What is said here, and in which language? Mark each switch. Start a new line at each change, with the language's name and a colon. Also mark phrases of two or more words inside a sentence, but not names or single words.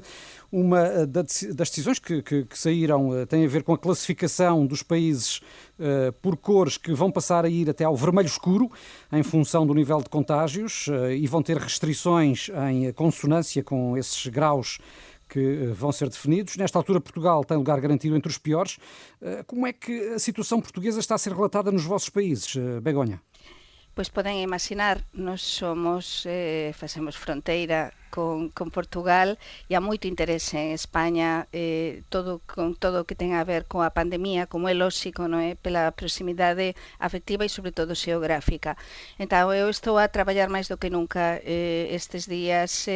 Portuguese: Uma das decisões que saíram tem a ver com a classificação dos países por cores, que vão passar a ir até ao vermelho escuro em função do nível de contágios e vão ter restrições em consonância com esses graus que vão ser definidos. Nesta altura, Portugal tem lugar garantido entre os piores. Como é que a situação portuguesa está a ser relatada nos vossos países, Begonha? Pois podem imaginar,
Galician: nós facemos fronteira con Portugal e há moito interese en España con todo o que ten a ver coa pandemia, como é lóxico, non é?
Portuguese: Pela proximidade afectiva
Galician: e sobre todo xeográfica. Entón eu estou a traballar máis do que nunca estes días.